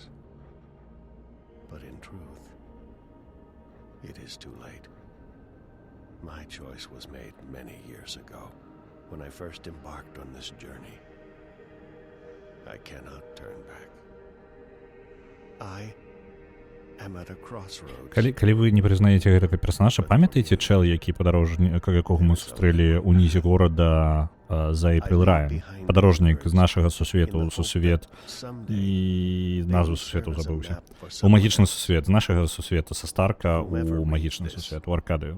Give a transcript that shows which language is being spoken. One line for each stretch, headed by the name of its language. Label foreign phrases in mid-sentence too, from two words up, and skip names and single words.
English: But in truth, it is too late. My choice was made many years ago, when I first embarked on this journey. I cannot turn back. I am at a crossroads.
Belarusian: Калі вы не прызнаеце гэтага персанажа, памятаеце чэл, якога мы сустрэлі ўнізе горада за Эйприл Раем? Падарожнік з нашага сусвету ў сусвет, і назву сусвету забыўся. У магічны сусвет, з нашага сусвета, са Старка ў магічны сусвет, у Аркадыю.